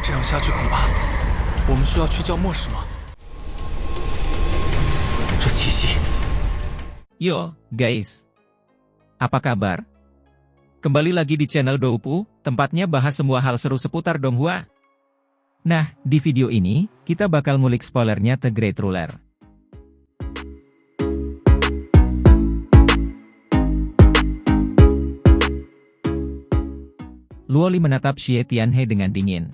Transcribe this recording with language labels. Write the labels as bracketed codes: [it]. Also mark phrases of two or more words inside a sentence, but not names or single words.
[zh] 下去，恐怕我们需要去叫末世吗？这气息。 [id] Yo, guys. Apa kabar? Kembali lagi di channel Doupu, tempatnya bahas semua hal seru seputar Donghua. Nah, di video ini, kita bakal ngulik spoilernya The Great Ruler. Luoli menatap Xie Tianhe dengan dingin.